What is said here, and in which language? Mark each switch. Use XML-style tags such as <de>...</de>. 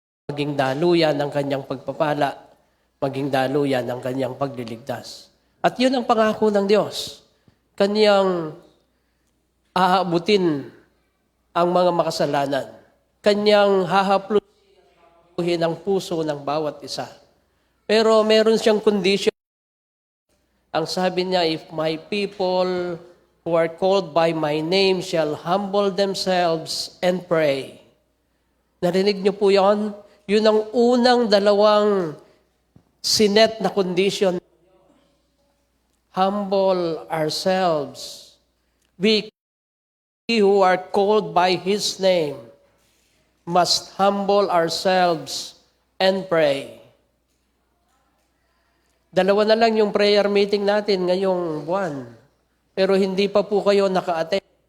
<tl>Maging daluyan ng kanyang pagpapala, maging daluyan ng kanyang pagliligtas. At yun ang pangako ng Diyos. Kanyang aabutin ang mga makasalanan. Kanyang hahapluhin ang puso ng bawat isa. Pero meron siyang condition. Ang sabi niya,</tl> <en>if my people who are called by my name shall humble themselves and pray.</en> <tl>Narinig niyo po yon? Yun ang unang dalawang sinet na condition.</tl> <en>Humble ourselves. We who are called by His name must humble ourselves and pray.</en> <tl>Dalawa na lang yung prayer meeting natin ngayong buwan. Pero hindi pa po kayo naka-attend.</tl>